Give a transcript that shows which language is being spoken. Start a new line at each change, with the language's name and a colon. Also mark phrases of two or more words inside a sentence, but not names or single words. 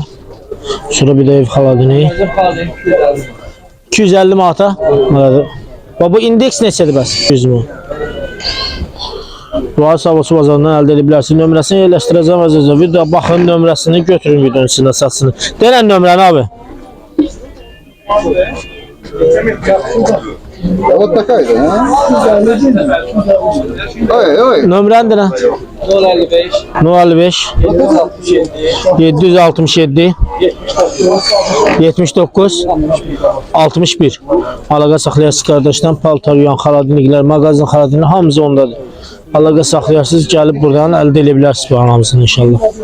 Azerbaijani: Sonra bir de ev xaladiniyi. 250 manata. Və bu indeks neçədir bəs? 100 manat. Bunları Sabunçu bazarından əldə edə bilərsiniz. Nömrəsini yerləşdirəcəm əzizə. Video baxın, nömrəsini götürün videonun içində satsın. Denən nömrəni abi.
Russian: Вот такая-то, а? Ой.
Azerbaijani: Nömrəni denən. 055 767 79 61. Əlaqə saxlayarsınız qardaşdan. Paltar yuyan xaladiniklər, mağazin xaladiniklər hamısı ondadır. Əlaqə saxlayarsınız, gəlib buradan əldə edə bilərsiniz bu hamısını inşallah.